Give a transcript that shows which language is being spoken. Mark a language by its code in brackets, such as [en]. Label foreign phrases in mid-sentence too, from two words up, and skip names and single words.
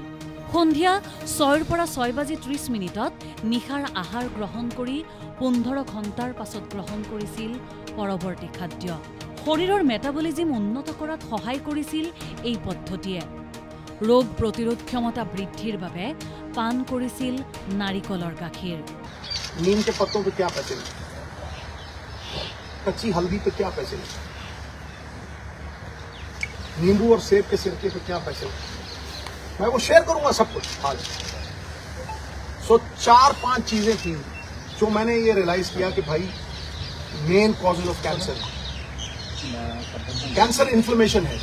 [as] সন্ধিয়া 6ৰ পৰা 6:30 মিনিটত নিশাৰ আহাৰ গ্ৰহণ কৰি 15 ঘণ্টাৰ পাছত গ্ৰহণ কৰিছিল পৰৱৰ্তী খাদ্য। শৰীৰৰ মেটাবলিজিম উন্নত কৰাত সহায় কৰিছিল এই পদ্ধতিয়ে। ৰোগ প্ৰতিৰোধ ক্ষমতা বৃদ্ধিৰ বাবে পান কৰিছিল নাৰিকলৰ গাখীৰ। [hi] नीम के पत्तों पे क्या पैसे, कच्ची हल्दी पे क्या पैसे, नींबू और सेब के सिरके पे क्या पैसे, मैं वो शेयर करूंगा सब कुछ आज। सो 4-5 चीजें थी जो मैंने ये रियलाइज किया कि भाई [en] main causes of cancer inflammation [hi] है।